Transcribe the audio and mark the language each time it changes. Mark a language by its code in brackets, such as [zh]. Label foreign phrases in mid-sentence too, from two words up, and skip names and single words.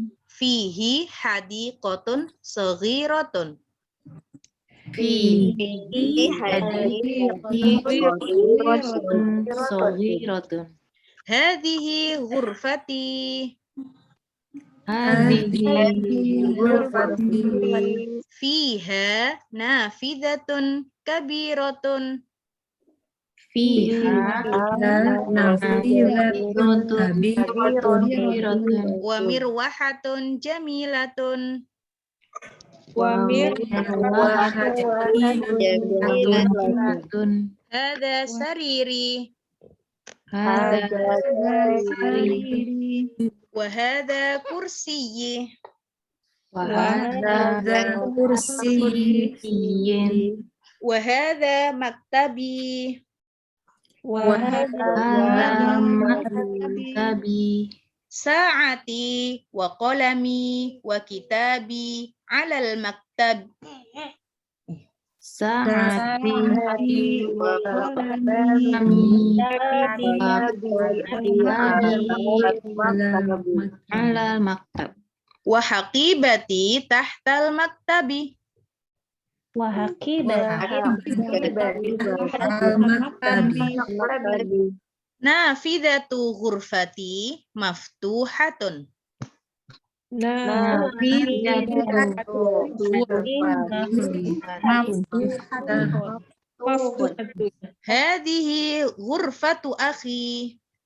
[ar] فيه حديقة صغيرة. فيه حديقة صغيرة. هذه غرفتي. هذه غرفتي. فيها نافذة كبيرة. فيها نافذة كبيرة. ومروحة جميلة. ومروحة. هذا سريري. هذا سريري. وهذا كرسيي. وهذا كرسي. وهذا مكتبي. وهذا مكتبي. ساعتي وقلمي وكتابي على المكتب. ساعتي وقلمي وكتابي على المكتب. وحقيبتي تحت المكتب. نافذة غرفتي مفتوحة. هذه غرفة أخي.